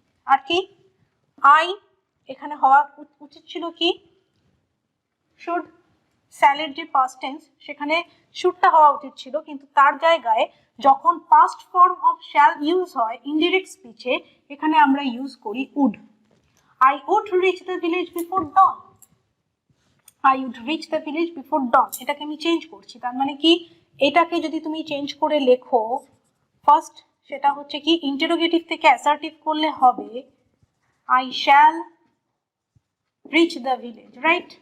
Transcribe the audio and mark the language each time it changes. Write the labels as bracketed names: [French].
[Bangla] আর কি আই এখানে হওয়া উচিত ছিল কি শুড, শ্যালের যে পাস্ট টেন্স সেখানে শুডটা হওয়া উচিত ছিল, কিন্তু তার জায়গায় যখন past form of shall use হয় ইনডিরেক্ট স্পিচে, এখানে আমরা ইউজ করি would. [English] I would reach the village before dawn. I would reach the village before dawn. [Bangla] এটাকে আমি চেঞ্জ করছি, তার মানে কি এটাকে যদি তুমি চেঞ্জ করে লেখো ফার্স্ট, সেটা হচ্ছে কি ইন্টারোগেটিভ থেকে অ্যাসার্টিভ করলে হবে [English] I shall reach the village, right?